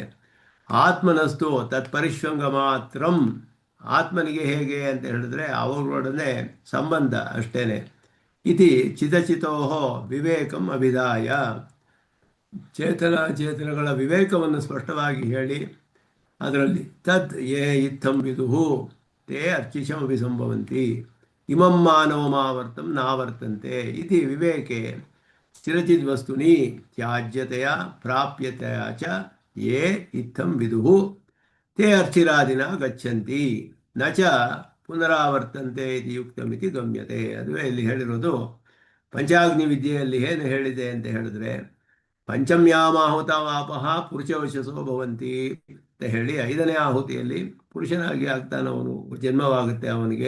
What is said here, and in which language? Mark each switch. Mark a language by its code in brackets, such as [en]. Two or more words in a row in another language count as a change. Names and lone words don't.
[sa] ಆತ್ಮನಸ್ತು ತತ್ಪರಿಶ್ವಂಗ ಮಾತ್ರಂ. [kn] ಆತ್ಮನಿಗೆ ಹೇಗೆ ಅಂತ ಹೇಳಿದ್ರೆ ಅವರೊಡನೆ ಸಂಬಂಧ ಅಷ್ಟೇನೆ. [sa] ಇತಿ ಚಿತಚಿತೋಹೋ ವಿವೇಕಂ ಅಭಿದಾಯ. [kn] ಚೇತನಗಳ ವಿವೇಕವನ್ನು ಸ್ಪಷ್ಟವಾಗಿ ಹೇಳಿ ಅದರಲ್ಲಿ [sa] ತದ್ ಯೇ ಇತ್ತಂ ವಿದುಹು ತೇ ಅರ್ಚಿಷಂ ಅಭಿಸಂಭವಂತಿ ಇಮಂ ಮಾನವಮಾವರ್ತಂ ನಾವರ್ತಂತೆ ಇತಿ ವಿವೇಕೆ ಸ್ಥಿರಚಿದ್ವಸ್ತುನಿ ತ್ಯಾಜ್ಯತೆಯ ಪ್ರಾಪ್ಯತೆಯ ಚ ಯೇ ಇತ್ತಂ ವಿದುಹು ತೇ ಅರ್ಚಿರಾದಿನ ಗಚ್ಚಂತಿ ನ ಚ ಪುನರಾವರ್ತಂತೆ ಇದು ಯುಕ್ತಮಿತಿ ಗಮ್ಯತೆ. [kn] ಅದುವೇ ಇಲ್ಲಿ ಹೇಳಿರೋದು. ಪಂಚಾಗ್ನಿ ವಿದ್ಯೆಯಲ್ಲಿ ಏನು ಹೇಳಿದೆ ಅಂತ ಹೇಳಿದ್ರೆ [sa] ಪಂಚಮ್ಯಾಮಾಹುತ ವಾಪಃ ಪುರುಷವಶಸೋ ಭವಂತಿ [kn] ಅಂತ ಹೇಳಿ ಐದನೇ ಆಹುತಿಯಲ್ಲಿ ಪುರುಷನಾಗಿ ಆಗ್ತಾನವನು, ಜನ್ಮವಾಗುತ್ತೆ ಅವನಿಗೆ.